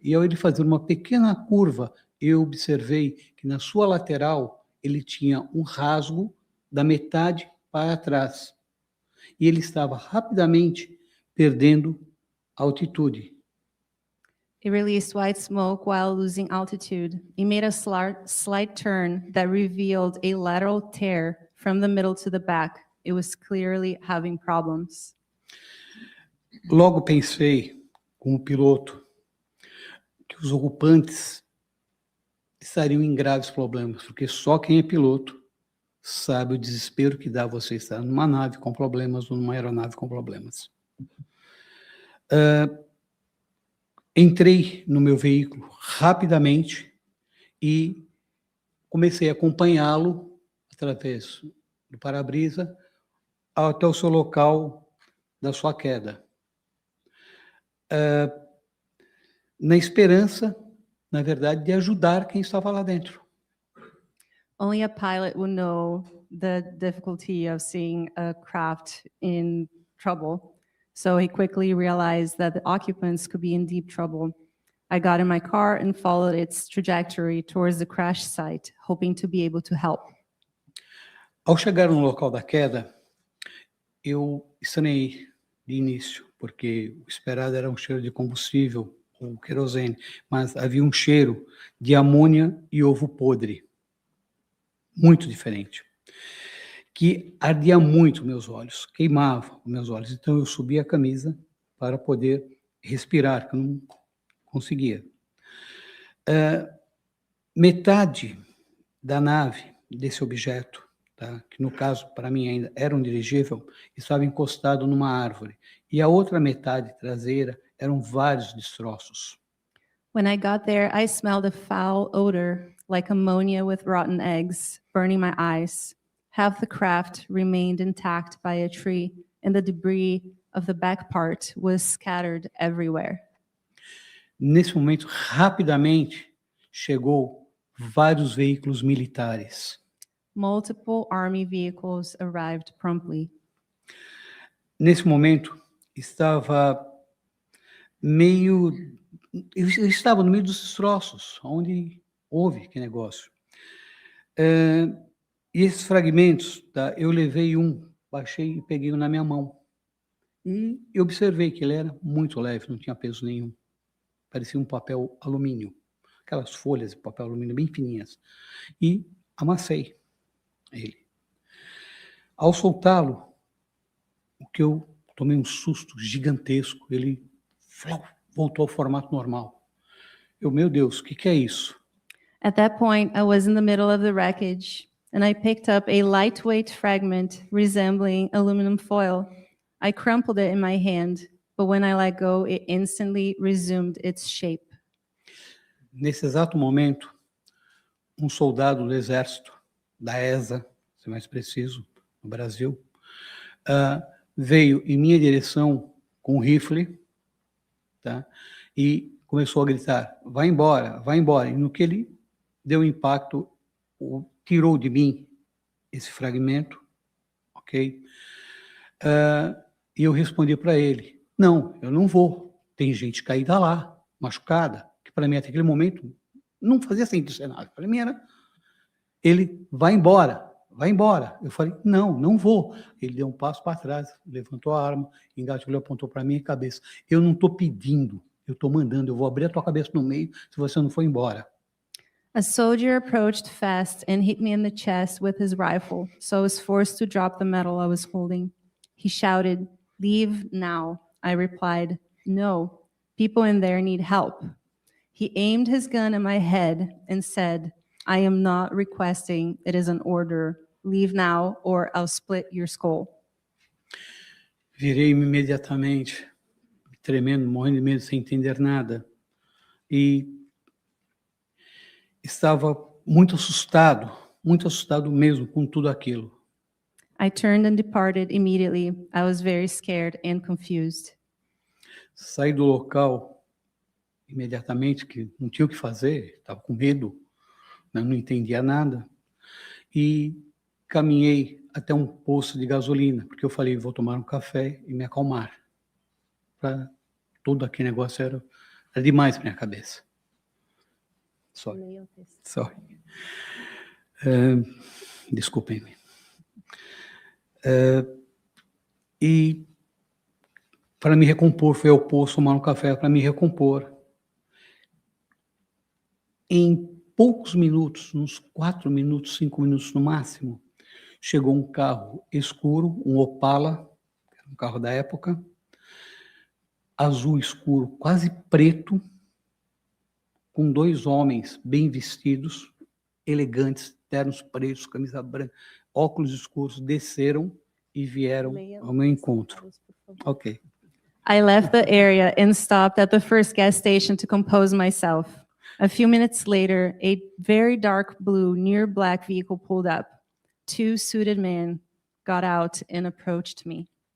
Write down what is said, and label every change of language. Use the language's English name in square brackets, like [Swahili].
[Portuguese] E ao ele fazer uma pequena curva, eu observei que na sua lateral ele tinha um rasgo da metade para trás. E ele estava rapidamente perdendo altitude. [English] It released white smoke while losing altitude. It made a slight turn that revealed a lateral tear from the middle to the back. It was clearly having problems. [Portuguese] Logo pensei, como piloto, que os ocupantes estariam em graves problemas, porque só quem é piloto sabe o desespero que dá você estar numa nave com problemas ou numa aeronave com problemas. Entrei no meu veículo rapidamente e comecei a acompanhá-lo através do para-brisa até o seu local da sua queda. Na esperança, na verdade, de ajudar quem estava lá dentro. [English] Only a pilot would know the difficulty of seeing a craft in trouble. So he quickly realized that the occupants could be in deep trouble. I got in my car and followed its trajectory towards the crash site, hoping to be able to help. [Portuguese] Ao chegar no local da queda, eu estranhei de início, porque o esperado era um cheiro de combustível, ou querosene, mas havia um cheiro de amônia e ovo podre, muito diferente, que ardia muito meus olhos, queimava os meus olhos. Então eu subi a camisa para poder respirar, que eu não conseguia. Metade da nave desse objeto, tá, que no caso para mim ainda era um dirigível, estava encostado numa árvore, e a outra metade traseira eram vários destroços. [English] When I got there, I smelled a foul odor, like ammonia with rotten eggs, burning my eyes. Half the craft remained intact by a tree, and the debris of the back part was scattered everywhere. [Portuguese] Nesse momento, rapidamente, chegou vários veículos militares. [English] Multiple army vehicles arrived promptly. [Portuguese] Nesse momento, eu estava no meio dos destroços, onde houve que negócio. E esses fragmentos, tá, eu levei baixei e peguei na minha mão. E eu observei que ele era muito leve, não tinha peso nenhum. Parecia um papel alumínio, aquelas folhas de papel alumínio bem fininhas. E amassei ele. Ao soltá-lo, o que eu tomei um susto gigantesco, ele voltou ao formato normal. Meu Deus, o que é isso? [English] At that point, I was in the middle of the wreckage, and I picked up a lightweight fragment resembling aluminum foil. I crumpled it in my hand, but when I let go, it instantly resumed its shape. [Portuguese] Nesse exato momento, um soldado do exército, da ESA, se mais preciso, no Brasil, veio em minha direção com um rifle, tá? E começou a gritar, vai embora, vai embora. E no que ele deu impacto, tirou de mim esse fragmento, ok? E eu respondi para ele, não, eu não vou. Tem gente caída lá, machucada, que para mim até aquele momento não fazia sentido cenário. Para mim era, ele vai embora, vai embora. Eu falei, não, não vou. Ele deu um passo para trás, levantou a arma, engatilhou, apontou para minha cabeça. Eu não estou pedindo, eu estou mandando, eu vou abrir a tua cabeça no meio se você não for embora. [English] A soldier approached fast and hit me in the chest with his rifle, so I was forced to drop the metal I was holding. He shouted, "Leave now." I replied, "No, people in there need help." He aimed his gun at my head and said, "I am not requesting, it is an order. Leave now or I'll split your skull." [Portuguese] Virei-me imediatamente, tremendo, morrendo de medo, sem entender nada. E estava muito assustado mesmo com tudo aquilo. [English] I turned and departed immediately. I was very scared and confused. [Portuguese] Saí do local imediatamente, que não tinha o que fazer, estava com medo, né, não entendia nada, e caminhei até um posto de gasolina, porque eu falei, vou tomar um café e me acalmar. Para todo aquele negócio era demais para minha cabeça. [English] Sorry. [Portuguese] Desculpem-me. E para me recompor, fui ao posto tomar um café para me recompor. Em poucos minutos, uns 4 minutos, 5 minutos no máximo, chegou um carro escuro, um Opala, um carro da época, azul escuro, quase preto, com 2 homens bem vestidos, elegantes, ternos pretos, camisa branca, óculos escuros, desceram e vieram ao meu encontro. Ok. [English] I left the area and stopped at the first gas station to compose myself. A few minutes later, a very dark blue, near black vehicle pulled up. 2 suited men got out and approached me.